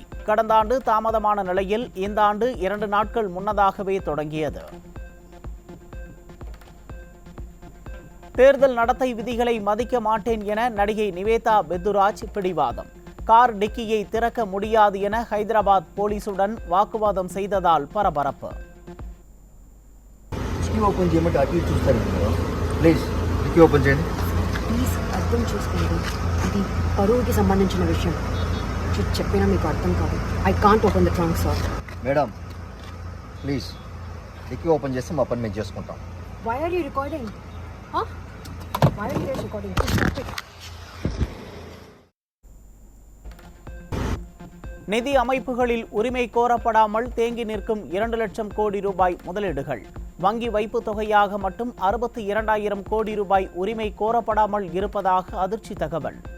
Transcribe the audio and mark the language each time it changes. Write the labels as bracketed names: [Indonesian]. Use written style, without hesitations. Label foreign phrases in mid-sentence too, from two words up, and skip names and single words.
[Tamil] கடந்த ஆண்டு தாமதமான நிலையில் இந்த ஆண்டு 2 நாட்கள் முன்னதாகவே தொடங்கியது. தேர்தல் நடத்தை விதிகளை மதிக்க மாட்டேன் என நடிகை நிவேதா பெத்துராஜ் பிடிவாதம். கார் டிக்கியை திறக்க முடியாது என ஹைதராபாத் போலீசுடன் வாக்குவாதம் செய்ததால் பரபரப்பு. [Telugu] ఇది పరువుకి సంబంధించిన విషయం. చెప్పినా మీకు అర్థం కాదు. [English] I can't open the trunk sir. madam please [Telugu] డిక్కీ ఓపెన్ చేసి మా పని మేము చేసుకుంటాం. [English] Why are you recording? Why are you recording? [Tamil] நிதி அமைப்புகளில் உரிமை கோரப்படாமல் தேங்கி நிற்கும் 2 லட்சம் கோடி ரூபாய் முதலீடுகள். வங்கி வைப்பு தொகையாக மட்டும் 62,000 கோடி ரூபாய் உரிமை கோரப்படாமல் இருப்பதாக அதிர்ச்சி தகவல்.